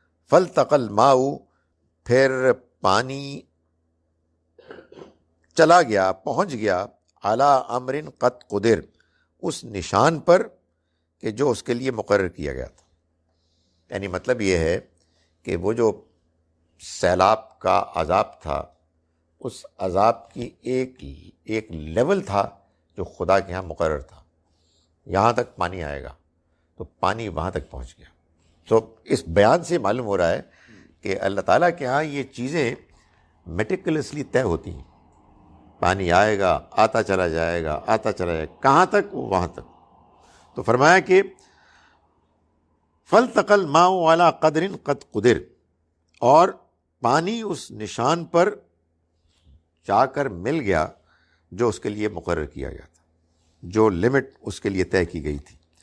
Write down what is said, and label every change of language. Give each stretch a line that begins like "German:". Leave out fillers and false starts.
Arabic: فالتقى الماء،
Urdu: پھر پانی چلا گیا، پہنچ گیا،
Arabic: علی امر قد قدر،
Urdu: اس نشان پر کہ جو اس کے لیے مقرر کیا گیا تھا. یعنی مطلب یہ ہے کہ وہ جو سیلاب کا عذاب تھا، اس عذاب کی ایک لیول تھا جو خدا کے ہاں مقرر تھا. یہاں تک پانی آئے گا، تو پانی وہاں تک پہنچ گیا. تو اس بیان سے معلوم ہو رہا ہے کہ اللہ تعالیٰ کے ہاں یہ چیزیں میٹیکولسلی طے ہوتی ہیں. پانی آئے گا، آتا چلا جائے گا، آتا چلا جائے گا، کہاں تک؟ وہاں تک. تو فرمایا کہ
Arabic: فالتقى الماء على قدر قد قدر،
Urdu: اور پانی اس نشان پر جا کر مل گیا جو اس کے لیے مقرر کیا گیا تھا، جو لمٹ اس کے لیے طے کی گئی تھی.